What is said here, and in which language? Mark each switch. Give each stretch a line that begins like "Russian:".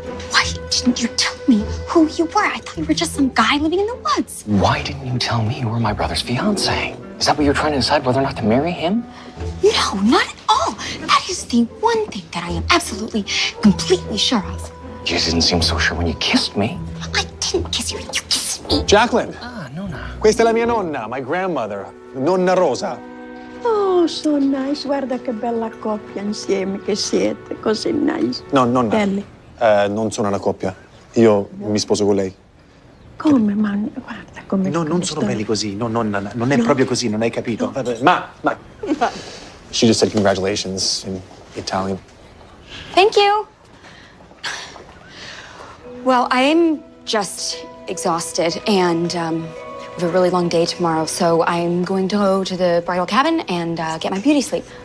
English: Why didn't you tell me who you were? I thought you were just some guy living in the woods. Why didn't you tell me you were my brother's fiance? Is that what you're trying to decide, whether or not to marry him? No, not at all. That is the one thing that I am absolutely, completely sure of. You just didn't seem so sure when you kissed me. I didn't kiss you. You kissed me. Jacqueline,
Italian: Nonna. questa è la mia nonna,
English: my grandmother,
Italian: Nonna Rosa.
English: Oh, so nice.
Italian: Guarda che bella coppia insieme che siete. Così nice. No, nonna. Belli. Non sono una coppia. Io mi sposo con lei. Come, ma guarda come... No, non sono belli così. No, nonna, non è proprio così, non hai capito. No. Ma.
English: She just said congratulations in Italian. Thank you. Well, I'm just exhausted, and we have a really long day tomorrow, so I'm going to go to the bridal cabin and get my beauty sleep.